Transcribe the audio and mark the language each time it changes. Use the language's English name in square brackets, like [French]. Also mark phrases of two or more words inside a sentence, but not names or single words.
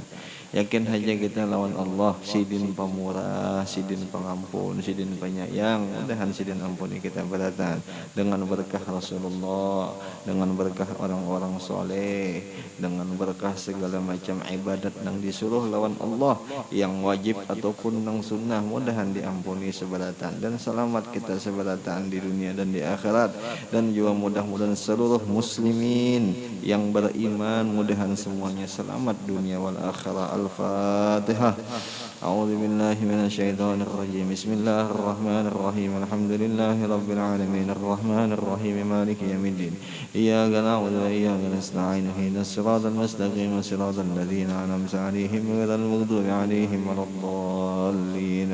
[Banjar] Yakin saja kita lawan Allah, sidin pemurah, sidin pengampun, sidin penyayang, mudahan sidin ampuni kita beratan dengan berkah Rasulullah, dengan berkah orang-orang soleh, dengan berkah segala macam ibadat yang disuruh lawan Allah, yang wajib ataupun yang sunnah, mudahan diampuni seberatan dan selamat kita seberatan di dunia dan di akhirat. Dan juga mudah-mudahan seluruh muslimin yang beriman mudahan semuanya selamat dunia wal akhirat. [Arabic] Al-Fatihah. أعوذ بالله من الشيطان الرجيم. بسم الله الرحمن الرحيم. الحمد لله رب العالمين. الرحمن الرحيم. مالك يوم الدين. إياك نعبد وإياك نستعين. اهدنا الصراط المستقيم. صراط الذين أنعمت عليهم غير المغضوب عليهم ولا الضالين.